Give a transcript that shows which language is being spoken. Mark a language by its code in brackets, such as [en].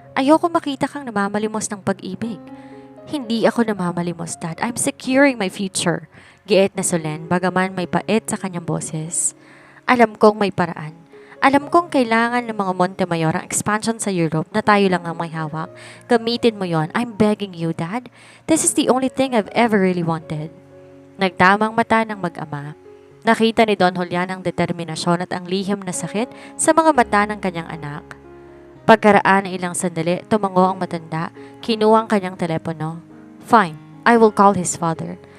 [tl] Ayoko makita kang namamalimos ng pag-ibig. Hindi ako namamalimos, Dad. [en] I'm securing my future. [tl] Giit na Solen, bagaman may pait sa kanyang boses. Alam kong may paraan. Alam kong kailangan ng mga Montemayor ang expansion sa Europe na tayo lang ang may hawak. Gamitin mo yon. [en] I'm begging you, Dad. This is the only thing I've ever really wanted. [tl] Nagtamang mata ng mag-ama. Nakita ni Don Julian ang determinasyon at ang lihim na sakit sa mga mata ng kanyang anak. Pagkaraan ng ilang sandali, tumango ang matanda, kinuha ang kanyang telepono. [en] Fine, I will call his father.